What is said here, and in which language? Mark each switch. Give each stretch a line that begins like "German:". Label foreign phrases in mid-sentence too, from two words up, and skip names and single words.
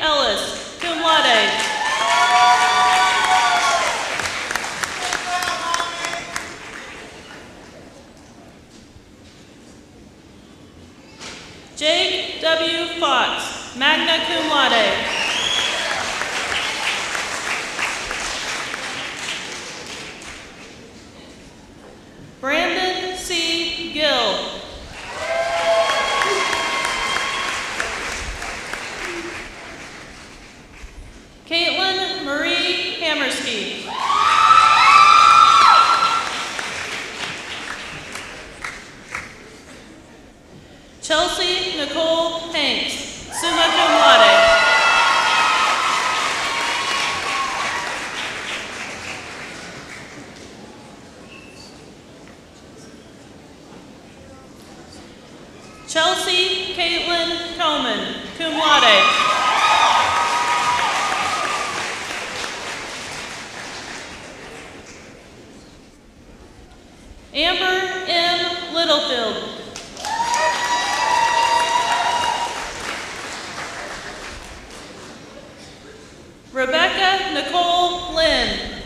English: Ellis,
Latin: cum laude.
English: Jake W. Fox,
Latin: magna cum laude.
English: Brandon C. Gill. Caitlin Marie Hammersky. Chelsea Nicole Hanks,
Latin: summa cum laude.
English: Chelsea Caitlin Coleman,
Latin: cum laude.
English: Amber M. Littlefield. Rebecca Nicole Lynn.